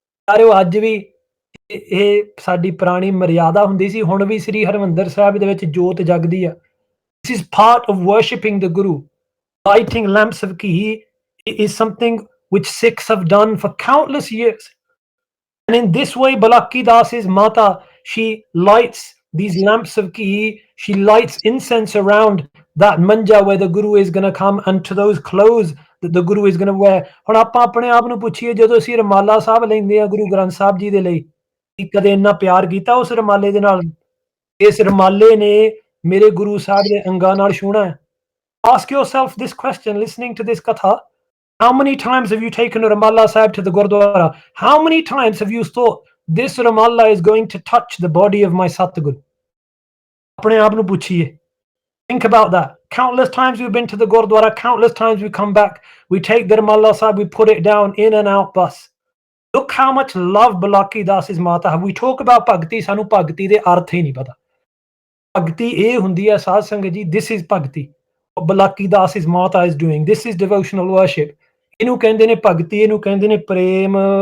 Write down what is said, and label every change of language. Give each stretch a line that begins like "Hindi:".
Punjabi: ਸਾਰਿਓ ਅੱਜ ਵੀ ਇਹ ਸਾਡੀ ਪੁਰਾਣੀ ਮਰਿਆਦਾ ਹੁੰਦੀ ਸੀ, ਹੁਣ ਵੀ ਸ੍ਰੀ ਹਰਿਮੰਦਰ ਸਾਹਿਬ ਦੇ ਵਿੱਚ ਜੋਤ ਜਗਦੀ ਆ।
English: This is part of worshipping the Guru। Lighting lamps of ghee is something which Sikhs have done for countless years। And in this way, Balaki Das's Mata, she lights these lamps of ghee, she lights incense around that manja where the Guru is going to come, and to those clothes that the Guru is going to wear।
Punjabi: ਹੁਣ ਆਪਾਂ ਆਪਣੇ ਆਪ ਨੂੰ ਪੁੱਛੀਏ, ਜਦੋਂ ਅਸੀਂ ਰਮਾਲਾ ਸਾਹਿਬ ਲੈਂਦੇ ਆ ਗੁਰੂ ਗ੍ਰੰਥ ਸਾਹਿਬ ਜੀ ਦੇ ਲਈ, ਕਿ ਕਦੇ ਇੰਨਾ ਪਿਆਰ ਕੀਤਾ ਉਸ ਰਮਾਲੇ ਦੇ ਨਾਲ? ਇਸ ਰਮਾਲੇ ਨੇ ਮੇਰੇ ਗੁਰੂ ਸਾਹਿਬ ਦੇ ਅੰਗਾਂ ਨਾਲ ਛੂਹਣਾ ਹੈ।
English: Ask yourself this question listening to this katha। How many times have you taken a Ramallah Sahib to the Gurdwara? How many times have you thought this Ramallah is going to touch the body of my Satguru?
Punjabi: ਆਪਣੇ ਆਪ ਨੂੰ ਪੁੱਛੀਏ।
English: Think about that। Countless times we've been to the Gurdwara, countless times we come back, we take the Ramallah Sahib, we put it down, in and out bus। Look how much love Balaki Das's Mata have। We talk about Bhagti,
Punjabi: ਸਾਨੂੰ ਭਗਤੀ ਦੇ ਅਰਥ ਹੀ ਨਹੀਂ ਪਤਾ। ਭਗਤੀ ਇਹ ਹੁੰਦੀ ਹੈ ਸਾਧ ਸੰਗਤ ਜੀ,
English: this is
Punjabi: ਭਗਤੀ।
English: What Balaki Das's Mata is doing, this is devotional worship।
Punjabi: ਇਹਨੂੰ ਕਹਿੰਦੇ ਨੇ ਭਗਤੀ, ਇਹਨੂੰ ਕਹਿੰਦੇ ਨੇ ਪ੍ਰੇਮ।